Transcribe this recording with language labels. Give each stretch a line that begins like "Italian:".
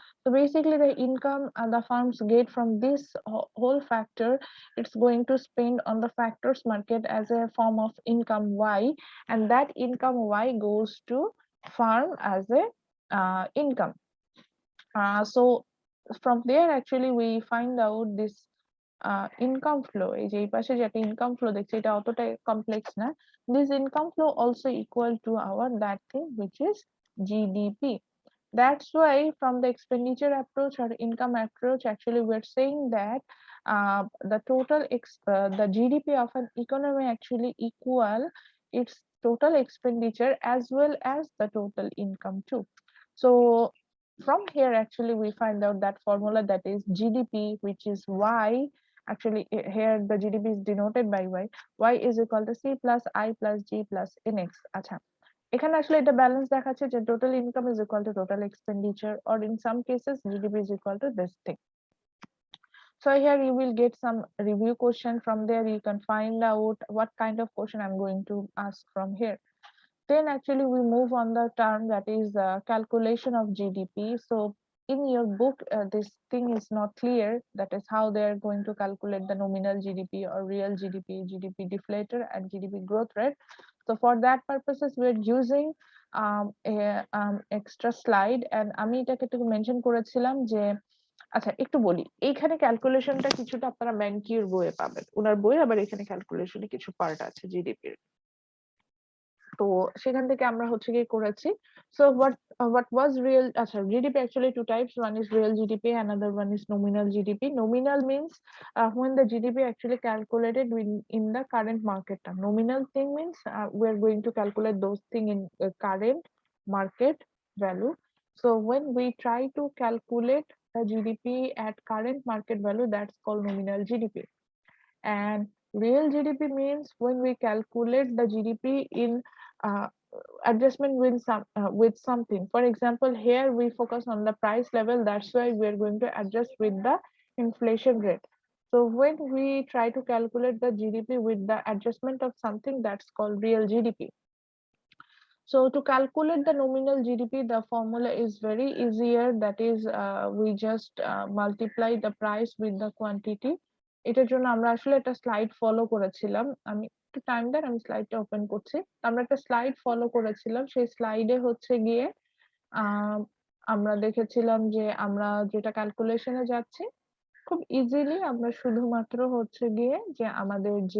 English: So basically the income the farms get from this whole factor, it's going to spend on the factors market as a form of income Y, and that income Y goes to farm as a income. So from there actually we find out this income flow.
Bangla: এই যে এই পাশে যে একটা income flow দেখছি এটা অতটা complex না।
English: This income flow also equal to our that thing which is GDP. That's why from the expenditure approach or income approach, actually we're saying that the GDP of an economy actually equal its total expenditure as well as the total income too. So from here actually we find out that formula, that is GDP, which is Y. Actually here the GDP is denoted by Y is equal to C plus I plus G plus NX.
Bangla: আচ্ছা, এখানে আসলে এটা balance দেখাচ্ছে যে
English: Total income is equal to total expenditure, or in some cases GDP is equal to this thing. So here you will get some review question. From there you can find out what kind of question I'm going to ask from here. Then actually we move on the term that is calculation of GDP. So in your book this thing is not clear, that is how they are going to calculate the nominal GDP or real GDP, GDP deflator, and GDP growth rate. So for that purposes we're using a extra slide, and
Bangla: আমি এটাকে একটু mention করেছিলাম যে আচ্ছা একটু বলি, এইখানে ক্যালকুলেশনটা কিছুটা আপনারা ম্যানকিউর বইয়ে পাবেন, ওনার বই আবার এখানে ক্যালকুলেশনে কিছু পার্ট আছে জিডিপির। তো সেখান থেকে আমরা হচ্ছে গিয়ে করেছি।
English: So what was real, আচ্ছা GDP actually two types, one is real GDP, another one is nominal GDP. Nominal means when the GDP actually calculated in the current market term. Nominal thing means we are going to calculate those thing in current market value. So when we try to calculate the GDP at current market value, that's called nominal GDP. And real GDP means when we calculate the GDP in adjustment with something. For example, here we focus on the price level. That's why we're going to adjust with the inflation rate. So when we try to calculate the GDP with the adjustment of something, that's called real GDP. So to calculate the nominal GDP, the formula is very easier. That is, we just multiply the price with the quantity.
Bangla: এটার জন্য আমরা আসলে একটা slide follow করেছিলাম। আমি একটু time দেন, আমি স্লাইডটা open করছি। আমরা একটা স্লাইড ফলো করেছিলাম। সেই স্লাইডে হচ্ছে গিয়ে আমরা দেখেছিলাম যে আমরা যেটা ক্যালকুলেশনে যাচ্ছি খুব ইজিলি আমরা শুধুমাত্র হচ্ছে গিয়ে যে আমাদের